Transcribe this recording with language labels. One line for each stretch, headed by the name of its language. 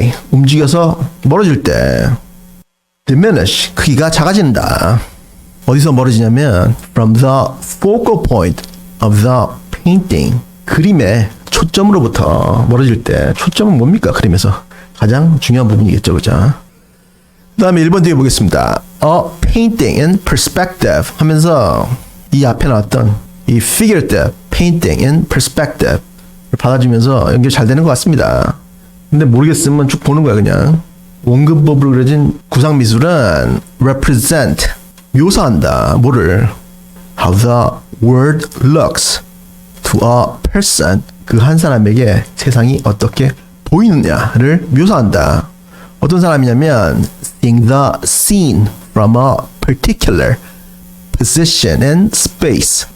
Korean: 움직여서 멀어질 때 diminish, 크기가 작아진다. 어디서 멀어지냐면
English: from the focal point of the painting.
Korean: 그림의 초점으로부터 멀어질 때 초점은 뭡니까? 그림에서 가장 중요한 부분이겠죠. 그죠? 그 다음에 1번 뒤에 보겠습니다.
English: A painting in perspective
Korean: 하면서 이 앞에 나왔던 이
English: figurative painting in perspective
Korean: 를 받아주면서 연결 잘 되는 것 같습니다. 근데 모르겠으면 쭉 보는 거야 그냥. 원근법으로 그려진 구상미술은 represent 묘사한다. 뭐를?
English: How the world looks to a person.
Korean: 그 한 사람에게 세상이 어떻게 보이느냐를 묘사한다. 어떤 사람이냐면
English: seeing the scene from a particular position and space.